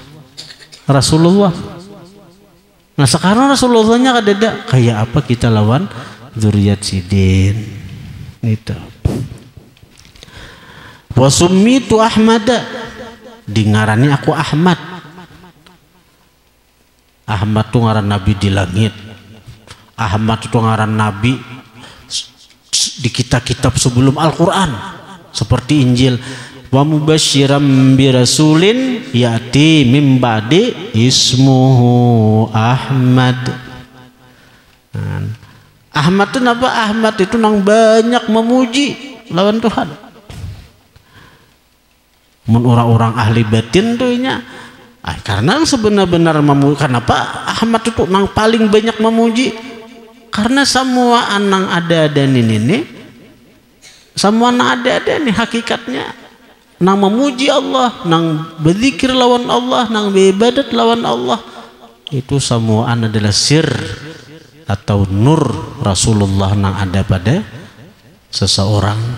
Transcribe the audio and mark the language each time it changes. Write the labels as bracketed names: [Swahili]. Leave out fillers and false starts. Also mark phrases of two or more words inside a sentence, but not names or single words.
[Banjar] Nah sekarang Rasulullahnya kadada, kayak apa kita lawan zuriat sidin itu. [Arabic] وسميت أحمد, [Banjar] dingarani aku Ahmad. Ahmad itu ngaran Nabi di langit. Ahmad itu ngaran Nabi di kitab-kitab sebelum Al-Quran seperti Injil. [Arabic] ومبشرا برسول يأتي من بعدي اسمه أحمد. [Indonesian] Ahmad itu apa? [Banjar] Ahmad itu nang banyak memuji lawan Tuhan. Mun orang-orang ahli batin tuh nya, karena sebenar-benar memuji. Kenapa Ahmad itu nang paling banyak memuji? Karena semua anang ada ini, semua nang ada nih hakikatnya nang memuji Allah, nang berzikir lawan Allah, nang beribadat lawan Allah, itu semua adalah sir atau nur Rasulullah nang ada pada seseorang.